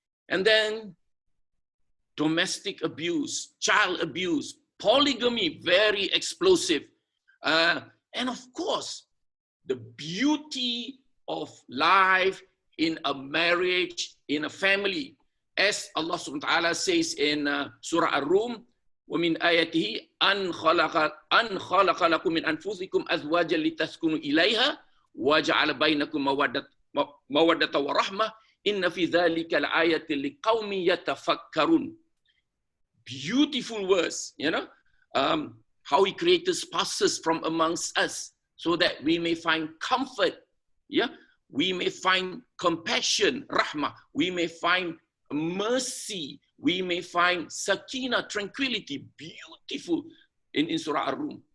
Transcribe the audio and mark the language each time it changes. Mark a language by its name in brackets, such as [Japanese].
[English] And then domestic abuse, child abuse, polygamy, very explosive. And of course, the beauty of life in a marriage, in a family. As Allah subhanahu wa ta'ala says in Surah Ar-Rum, [Arabic] وَمِنْ آيَاتِهِ أَنْ خَلَقَ لَكُم مِّنْ أَنفُسِكُمْ أَزْوَاجًا لِتَسْكُنُوا إِلَيْهَا وَجَعَلَ بَيْنَكُم مَوَدَّةً وَرَحْمَةً إِنَّ فِي ذَلِكَ لَآيَةٍ لِقَوْمٍ يَتَفَكَّرُونَ. [English] Beautiful verse, you know, how He created spouses from amongst us so that we may find comfort, yeah, we may find compassion, rahmah, we may find mercy, we may find sakina, tranquility, beautiful in Surah Ar-Rum.